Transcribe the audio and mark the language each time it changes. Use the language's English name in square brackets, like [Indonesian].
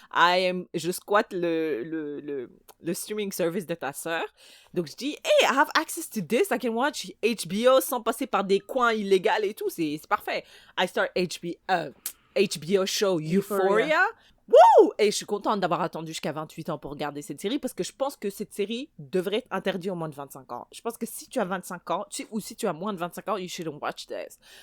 [French] Je squatte le streaming service de ta sœur. Donc, je dis, [English] hey, I have access to this. I can watch HBO [French] sans passer par des coins illégaux et tout. C'est parfait. [English] I start HBO show Euphoria. Wouh! [French] Et je suis contente d'avoir attendu jusqu'à 28 ans pour regarder cette série parce que je pense que cette série devrait être interdite aux moins de 25 ans. Je pense que si tu as 25 ans, ou si tu as moins de 25 ans, [English] you shouldn't watch this.